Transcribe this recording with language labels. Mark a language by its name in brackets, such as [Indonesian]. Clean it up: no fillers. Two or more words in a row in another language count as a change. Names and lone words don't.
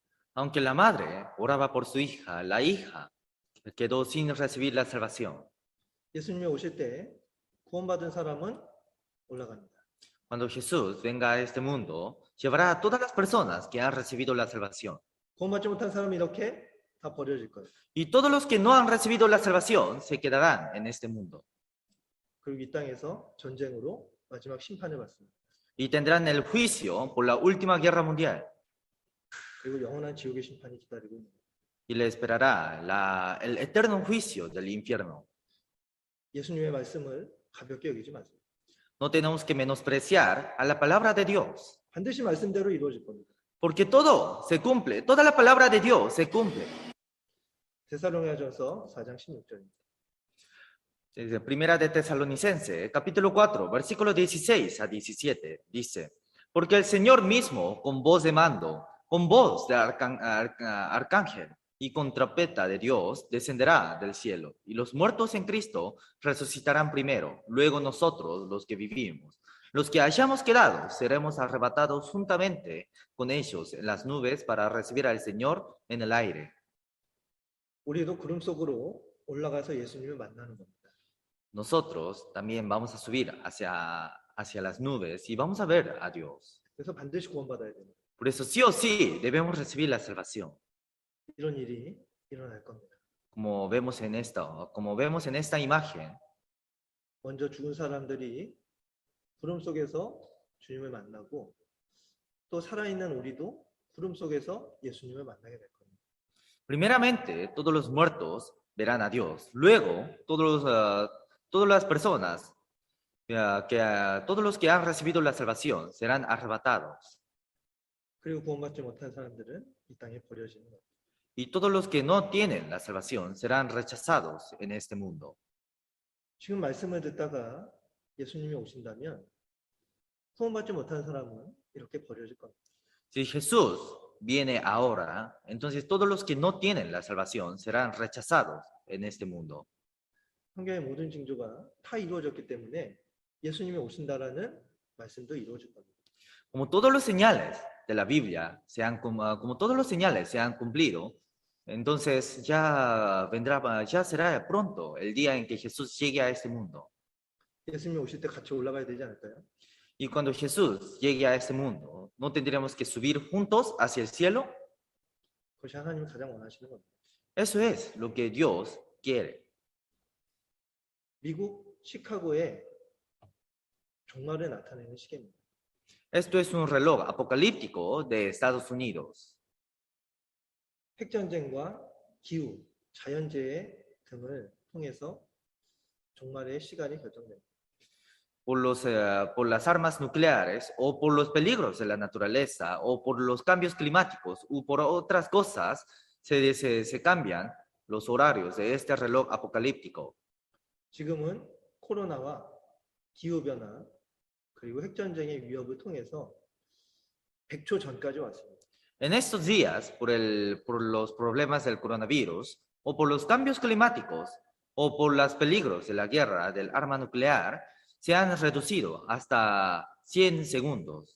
[Spanish] Aunque la madre oraba por su hija, la hija quedó sin recibir la salvación. [Korean] 예수님이 오실 때 구원받은 사람은 올라갑니다. [Spanish] Cuando Jesús venga a este mundo, llevará a todas las personas que han recibido la salvación. [Korean] 구원받지 못한 사람은 이렇게 다 버려질 거예요. [Spanish] Y todos los que no han recibido la salvación se quedarán en este mundo. [Korean] 그리고 이 땅에서 전쟁으로 마지막 심판을 받습니다. [Spanish] Y tendrán el juicio por la última guerra mundial. [Korean] 그리고 영원한 지옥의 심판이 기다리고 있는 거예요. [Spanish] Y le esperará el eterno juicio del infierno. [Korean] 예수님의 말씀을 가볍게 여기지 마세요. [Spanish] No tenemos que menospreciar a la palabra de Dios, [Korean] 반드시 말씀대로 이루어질 겁니다. [Spanish] porque todo se cumple, toda la palabra de Dios se cumple. [Korean] 데살로니가전서 4장 16절입니다. [Spanish] Desde Primera de Tesalonicense, capítulo 4, versículo 16 a 17, dice, porque el Señor mismo, con voz de mando, con voz de arcángel y con trompeta de Dios, descenderá del cielo, y los muertos en Cristo resucitarán primero, luego nosotros, los que vivimos. Los que hayamos quedado, seremos arrebatados juntamente con ellos en las nubes para recibir al Señor en el aire. [Korean] 우리도 구름 속으로 올라가서 예수님을 만나는 겁니다. [Spanish] Nosotros también vamos a subir hacia las nubes y vamos a ver a Dios. [Korean] 그래서 반드시 구원받아야 됩니다. [Spanish] Por eso sí o sí debemos recibir la salvación. [Korean] 이런 일이 일어날 겁니다. [Spanish] Como vemos en esta imagen, [Korean] 먼저 죽은 사람들이 구름 속에서 주님을 만나고 또 살아있는 우리도 구름 속에서 예수님을 만나게 될 겁니다. [Spanish] primeramente todos los muertos verán a Dios. Luego todas las personas, todos los que han recibido la salvación serán arrebatados. [Korean] 그리고 구원받지 못한 사람들은 이 땅에 버려지는 겁니다. [Spanish] Y todos los que no tienen la salvación serán rechazados en este mundo. [Korean] 지금 말씀을 듣다가 예수님이 오신다면 구원받지 못한 사람은 이렇게 버려질 겁니다. [Spanish] Si Jesús viene ahora, entonces todos los que no tienen la salvación serán rechazados en este mundo. [Korean] 성경의 모든 징조가 다 이루어졌기 때문에 예수님이 오신다라는 말씀도 이루어질 겁니다. [Spanish] Como todos los señales de la Biblia como todos los señales se han cumplido, entonces ya será pronto el día en que Jesús llegue a este mundo. [Korean] 예수님이 오실 때 같이 올라가야 되지 않을까요? [Spanish] Y cuando Jesús llegue a este mundo, ¿no tendríamos que subir juntos hacia el cielo? [Korean] 그것이 하나님이 가장 원하시는 겁니다. [Spanish] Eso es lo que Dios quiere. [Korean] 미국 시카고에 종말을 나타내는 시계입니다. [Spanish] Esto es un reloj apocalíptico de Estados Unidos. [Korean] 핵전쟁과 기후, 자연재해 등을 통해서 종말의 시간이 결정됩니다. [Spanish] Por las armas nucleares o por los peligros de la naturaleza o por los cambios climáticos o por otras cosas, se cambian los horarios de este reloj apocalíptico. [Korean] 지금은 코로나와 기후변화 그리고 핵전쟁의 위협을 통해서 100초 전까지 왔습니다. [Spanish] En estos días, por los problemas del coronavirus o por los cambios climáticos o por los peligros de la guerra del arma nuclear, se han reducido hasta 100 segundos.